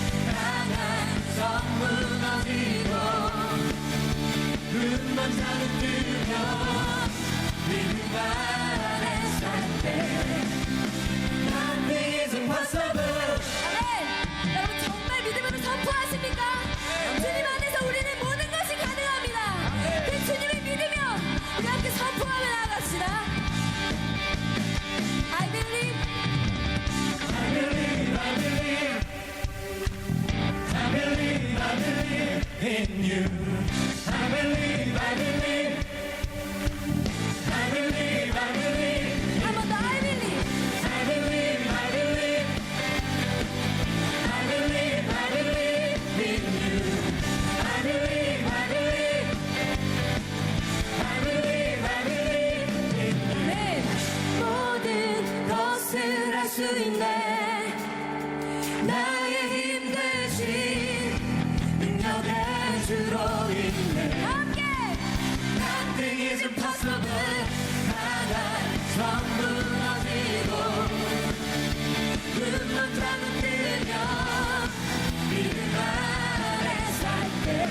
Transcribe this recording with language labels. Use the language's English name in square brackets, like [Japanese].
[Korean] 강한 성 무너지고 눈만 자는 뜨면 믿음 안에 살 때 [English] Nothing is impossible. [Korean] 아멘. 여러분 정말 믿음으로 선포하십니까? 주님 안에서 우리는 모든 것이 가능합니다. 그 주님을 믿으며 우리 함께 선포하며 나아갑시다. [English] I believe. I believe, I believe, I believe, I believe in you. I believe, I believe, I believe, I believe, [Korean] 한 번 더 [English] I believe. I believe, I believe, I believe, I believe in you. I believe, I believe, I believe, I believe in you. [Korean] 네. 모든 것을 할 수 있네 나의 힘 대신 능력의 주로 인해 함께. [English] Nothing is impossible. [Korean] 강한 성 무너지고 눈만 자는 뜨면 믿음 안에 살 때